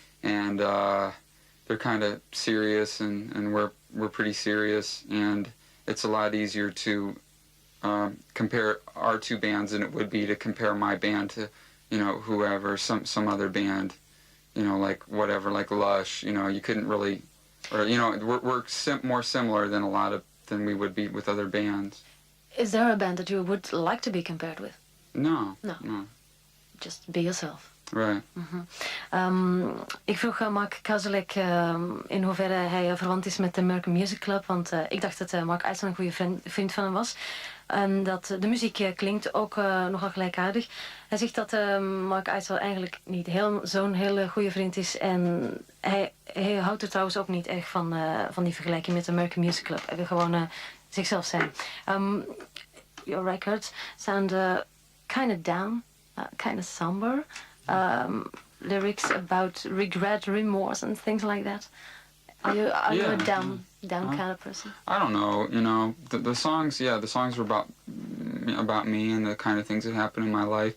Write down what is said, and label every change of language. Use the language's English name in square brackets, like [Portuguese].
[English] And they're kind of serious, and we're pretty serious, and it's a lot easier to compare our 2 bands than it would be to compare my band to, whoever, some other band, like whatever, like Lush. You couldn't really, or we're more similar than than we would be with other bands. Is there a band that you would like to be compared with? No. Just be yourself. Right. [Dutch] Ik vroeg Mark Kozelek in hoeverre hij verwant is met de American Music Club, want ik dacht dat Mark Eitzel een goede vriend van hem was. En dat de muziek klinkt ook nogal gelijkaardig. Hij zegt dat Mark Eitzel eigenlijk niet zo'n hele goede vriend is. En hij houdt er trouwens ook niet erg van die vergelijking met de American Music Club. Hij wil gewoon zichzelf zijn. [English] Your records sound kind of down, kind of somber. Lyrics about regret, remorse, and things like that. Are you a down kind of person? I don't know. The songs, the songs are about me and the kind of things that happen in my life.